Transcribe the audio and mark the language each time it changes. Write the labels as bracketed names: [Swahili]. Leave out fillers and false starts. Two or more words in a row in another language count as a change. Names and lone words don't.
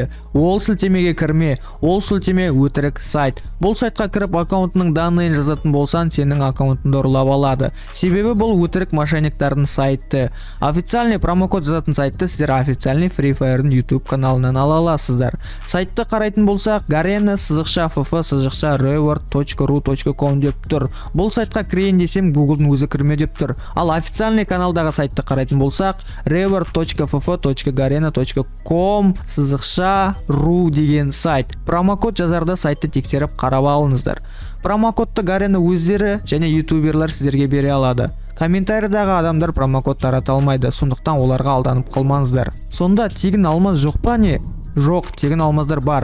[Kazakh] Ол сілтемеге кірме. Ол сілтеме өтірік сайт. Бұл сайтқа кіріп аккаунтының данныйын жазатын болсан, сенің аккаунтыңды ұрлап алады. Себебі бұл өтірік мошенниктардың сайты. Официальный промокод жазатын сайтты сіздер официальный Free Fire'ның YouTube каналынан ала аласыздар. Сайтты қарайтын болсақ, garena-ff-reward.ru.com деп тұр. Бұл сайтқа кірейін десем, Google'дың өзі кірме деп тұр. Ал официальный каналдағы сайтты қарайтын болсақ, reward.ff.garena.com/ru деген сайт. Промокод жазарда сайтты тексеріп қарап алыңыздар. Промокодты Garena өздері және ютуберлер сіздерге бере алады. Комментариядағы адамдар промокод тарата алмайды, сондықтан оларға алданып қалмаңыздар. Сонда тегін алмаз жоқ па не? Жоқ, тегін алмаздар бар.